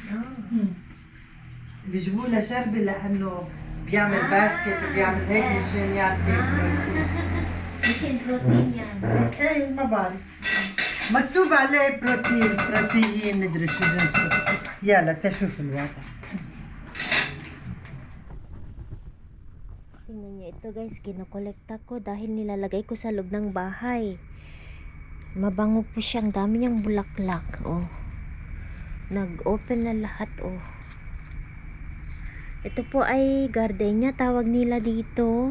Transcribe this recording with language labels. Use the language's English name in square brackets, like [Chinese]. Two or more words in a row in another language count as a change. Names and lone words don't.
[Arabic] بيجيبوا له شربة لأنه بيعمل باسكت وبيعمل هيك مشان يعطي بروتين. مشان بروتين يعني. ايه ما بعرف. مكتوب عليه بروتين مدري شو جنسه. يلا تشوف الوضع. [Filipino] Tingnan nyo ito guys, kinokolekta ko dahil nilalagay ko sa loob ng bahay. Mabango po siya, ang dami niyang bulaklak. Oh. Nag-open na lahat. Oh. Ito po ay gardenia, tawag nila dito.